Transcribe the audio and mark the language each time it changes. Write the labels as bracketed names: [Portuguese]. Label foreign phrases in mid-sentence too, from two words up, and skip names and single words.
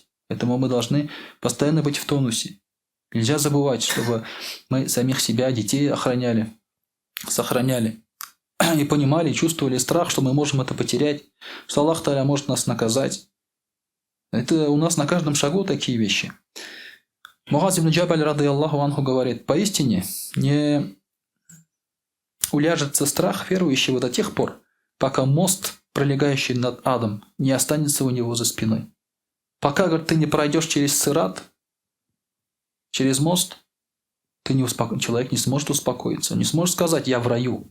[Russian] Поэтому мы должны постоянно быть в тонусе. Нельзя забывать, чтобы мы самих себя, детей охраняли, сохраняли. И понимали, чувствовали страх, что мы можем это потерять, что Аллах Та'аля может нас наказать. Это у нас на каждом шагу такие вещи. [Arabic] Муаз ибн Джабаль, رضي الله عنه, [Russian] говорит: поистине не уляжется страх верующего до тех пор, пока мост, пролегающий над адом, не останется у него за спиной. Пока, говорит, ты не пройдешь через сират, через мост, человек не сможет успокоиться, он не сможет сказать: я в раю.